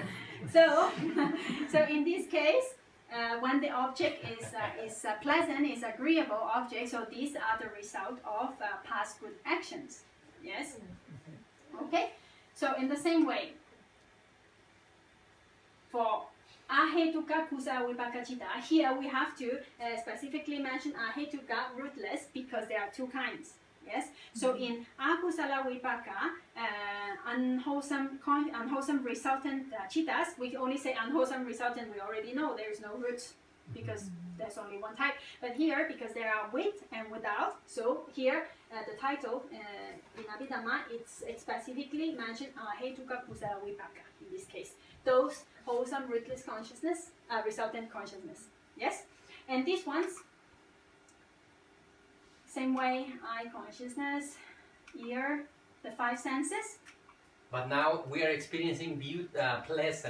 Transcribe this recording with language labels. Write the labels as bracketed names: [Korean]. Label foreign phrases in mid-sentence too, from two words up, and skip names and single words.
[English] So in this case, when the object is pleasant, is agreeable object, so these are the result of past good actions. Yes? Okay? So in the same way, for [Pali] ahetuka kusala vipāka citta, [English] here we have to specifically mention ahetuka rootless, because there are 2 kinds. Yes. So in [Pali] akusala vipāka, [English] unwholesome resultant cittas, we only say unwholesome resultant. We already know there is no roots, because there's only one type. But here, because there are with and without, so here the title in Abhidhamma, it's specifically mentioned [Pali] ahetuka kusala vipāka [English] in this case. Those wholesome rootless consciousness, resultant consciousness. Yes, and these ones. Same way, eye consciousness, ear, the 5 senses. But now we are experiencing pleasant.